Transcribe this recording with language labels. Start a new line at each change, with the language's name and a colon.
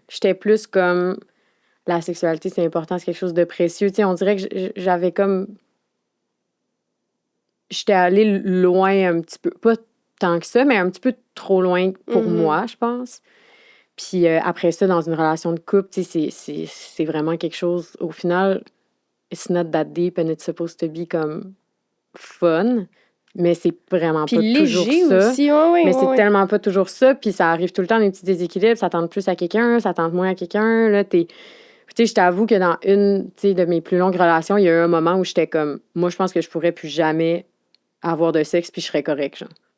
French: J'étais plus comme... La sexualité, c'est important, c'est quelque chose de précieux. Tu sais, on dirait que j'avais comme... J'étais allée loin un petit peu. Pas tant que ça, mais un petit peu trop loin pour moi, je pense. Puis après ça, dans une relation de couple, tu sais, c'est vraiment quelque chose... Au final,
English: it's not that deep and it's supposed to be
French: comme
English: fun,
French: mais c'est vraiment puis pas toujours ça. Aussi, mais c'est tellement pas toujours ça. Puis ça arrive tout le temps, des petits déséquilibres. Ça tente plus à quelqu'un, ça tente moins à quelqu'un. Là, tu sais, je t'avoue que dans une de mes plus longues relations, il y a eu un moment où j'étais comme, moi, je pense que je pourrais plus jamais avoir de sexe, puis je serais correcte, genre.